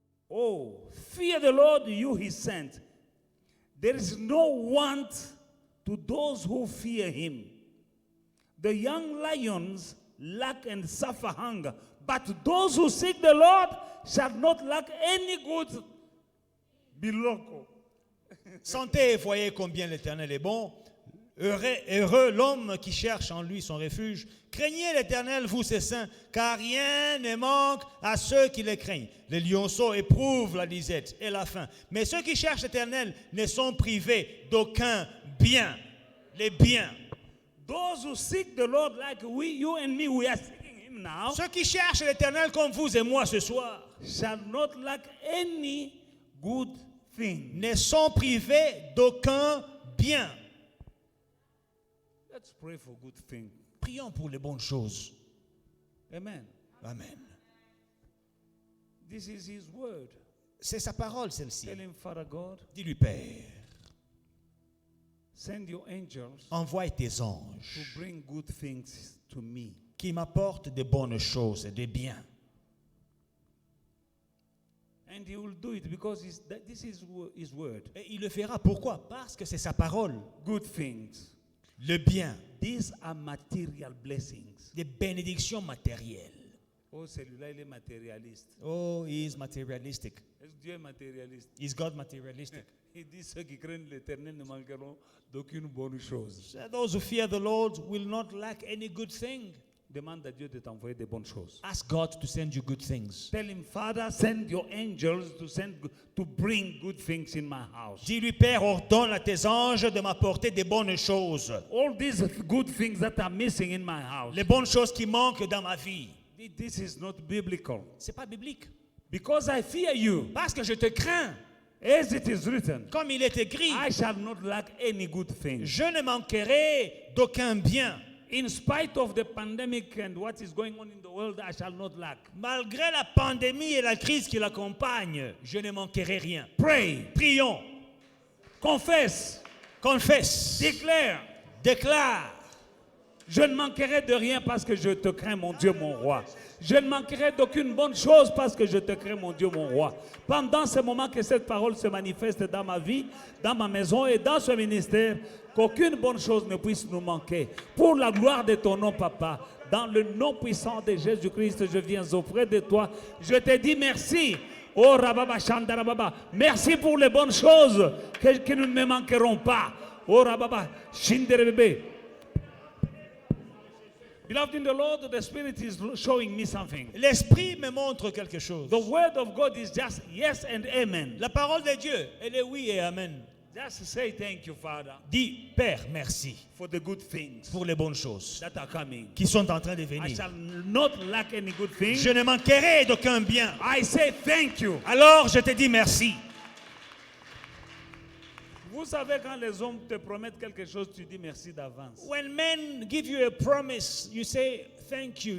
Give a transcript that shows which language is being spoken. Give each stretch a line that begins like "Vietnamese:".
English: Oh, fear the Lord, you his saints. There is no want to those who fear him. The young lions lack and suffer hunger, but those who seek the Lord shall not lack any good.
Lingala: Biloko.
French: Sentez et voyez combien l'Éternel est bon. Heureux l'homme qui cherche en lui son refuge. Craignez l'Éternel, vous ses saints, car rien ne manque à ceux qui le craignent. Les lionceaux éprouvent la disette et la faim. Mais ceux qui cherchent l'Éternel ne sont privés d'aucun bien. Les biens.
English: Those who seek the Lord like you and me, we are seeking him now,
French: Ceux qui cherchent l'Éternel comme vous et moi ce soir
English: shall not lack any good thing.
French: ne sont privés d'aucun bien.
English: Let's pray for good things.
French: Prions pour les bonnes choses.
English: Amen.
French: Amen.
English: This is his word.
French: C'est sa parole celle-ci.
English: Tell him, Father God,
French: Dis-lui, Père,
English: send your angels
French: envoie tes anges
English: to bring good things to me.
French: qui m'apportent de bonnes choses et des biens.
English: And he will do it because this is his word.
French: Et il le fera. Pourquoi? Parce que c'est sa parole.
English: Good things.
French: Le bien.
English: These are material blessings.
French: Des bénédictions matérielles. Oh, celui-là, il est matérialiste.
English: Oh, he is materialistic.
French: Est-ce que Dieu est matérialiste?
English: Is God materialistic?
French: Il dit ceux qui craignent l'Éternel ne manqueront d'aucune bonne chose.
English: Those who fear the Lord will not lack any good thing.
French: Demande à Dieu de t'envoyer des bonnes choses.
English: Ask God to send you good things. Tell him, Father, send your angels to bring good things in my house.
French: Dis-lui, Père, ordonne à tes anges de m'apporter des bonnes choses.
English: All these good things that are missing in my house.
French: Les bonnes choses qui manquent dans ma vie.
English: This is not biblical.
French: C'est pas biblique.
English: Because I fear you.
French: Parce que je te crains.
English: As it is written,
French: Comme il est écrit,
English: I shall not lack any good thing.
French: je ne manquerai d'aucun bien.
English: In spite of the pandemic and what is going on in the world, I shall not lack.
French: Malgré la pandémie et la crise qui l'accompagne, je ne manquerai rien.
English: Pray.
French: Prions. Confesse. Confesse. Déclare. Déclare. Je ne manquerai de rien parce que je te crains, mon Dieu, mon roi. Je ne manquerai d'aucune bonne chose parce que je te crains, mon Dieu, mon roi. Pendant ce moment que cette parole se manifeste dans ma vie, dans ma maison et dans ce ministère, qu'aucune bonne chose ne puisse nous manquer. Pour la gloire de ton nom, Papa, dans le nom puissant de Jésus-Christ, je viens auprès de toi. Je te dis merci. Oh, Rababa Shandarababa. Merci pour les bonnes choses que nous ne manquerons pas. Oh, Rababa Shinderebebe.
English: Beloved in the Lord, the Spirit is showing me something.
French: L'Esprit me montre quelque chose.
English: The word of God is just yes and amen.
French: La parole de Dieu, elle est oui et amen.
English: Just say thank you, Father,
French: Dis, Père, merci
English: for the good things
French: pour les bonnes choses
English: that are coming.
French: qui sont en train de
English: I
French: venir.
English: shall not lack any good thing.
French: Je ne manquerai d'aucun bien.
English: I say thank you.
French: Alors je te dis merci. Vous savez, quand les hommes te promettent quelque chose, tu dis merci d'avance.
English: When men give you a promise, you say thank you in